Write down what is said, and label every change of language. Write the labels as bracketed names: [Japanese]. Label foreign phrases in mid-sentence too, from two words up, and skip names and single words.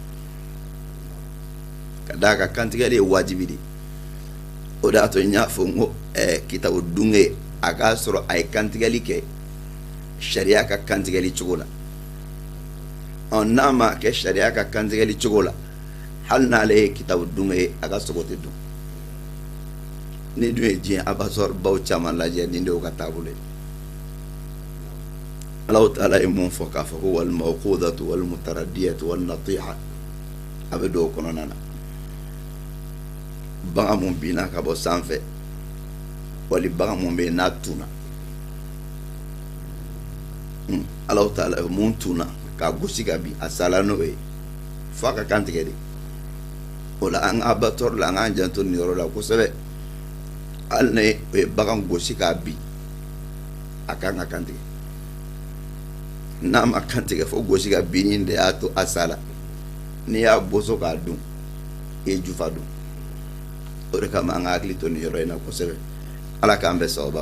[Bambara] ka da ka kantigɛli ye wajibi de o de y'a to n y'a fɔ n ko kitabu dunge a k'a sɔrɔ a ye kantigɛli kɛ sariya ka kantigɛli cogo la n'a ma kɛ sariya ka kantigɛli cogo la hali n'ale ye kitabu dunge ye a ka sogo tɛ dun ni dun ye diɲɛ abattoir baw caman lajɛ nin de y'o ka taabolo ye Allahu Taala ye mun fɔ k'a fɔ ko [Arabic] والموقوذة والمتردية والنطيحة [Bambara] a bɛ don o kɔnɔna na bagan mun binna ka bɔ sanfɛ wali bagan mun bɛ yen n'a tunna Allahu Taala ye mun tunna k'a gosi ka bin a sala n'o ye f'a ka kantigɛ de o la an ka abattoir la an k'an janto nin yɔrɔ la kosɛbɛ hali ni o ye bagan gosi k'a bin a kan ka kantigɛ n'a ma kantigɛ fo gosi ka binni de y'a to a sala n'i y'a boso k'a dun i ye jufa dun o de kama an ka hakili to nin yɔrɔ in na kosɛbɛ ala k'an bɛn sababa ma